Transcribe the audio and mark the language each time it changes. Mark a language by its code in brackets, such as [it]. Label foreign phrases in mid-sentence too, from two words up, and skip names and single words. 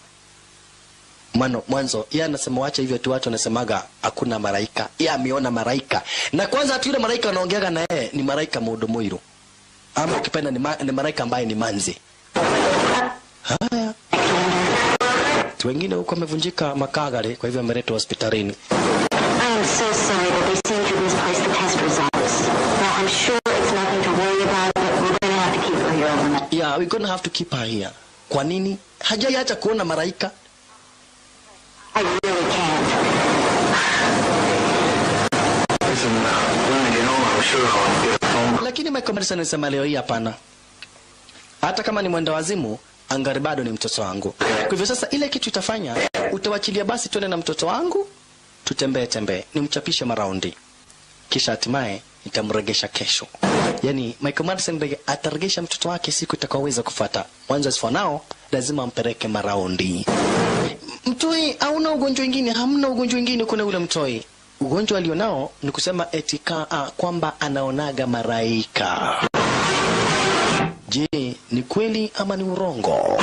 [sw] Mwanzo yeye anasema waacha hivyo tu, watu wanasemaga hakuna malaika. Yeye ameona malaika. Na kwanza ati yule malaika anaongeaga na yeye ni malaika Mudomoiro. Ama ukipenda ni malaika ambaye ni manzi. Haya. Wengine huko wamevunjika makagare, kwa hivyo ameletwa hospitalini. [en] I am so sorry that they seem to misplace the test results. Now I'm sure it's nothing to worry about, but we're going to have to keep her here overnight. Yeah, we're going to have to keep her here. [sw] Kwa nini? Hajaacha kuona malaika. [en] I really can't. Listen, you know, I'm sure I'll get a phone. [sw] Lakini Michael Madsen anasema leo hii hapana. Hata kama ni mwenda wazimu, angari bado ni mtoto wangu. Kwa hivyo sasa ile kitu itafanya, utawachilia basi tuende na mtoto wangu, tutembee, nimchapishe maraundi. Kisha hatimaye nitamregesha kesho. Yani Michael Madsen ataregesha mtoto wake siku itakayoweza kufuata. [en] Mwanzo as for now, [sw] lazima ampeleke maraundi. Mtoi hauna ugonjwa mwingine, hamna ugonjwa mwingine kuna ule mtoi. Ugonjwa alionao ni kusema kwamba anaonaga malaika. Je, ni kweli ama ni urongo?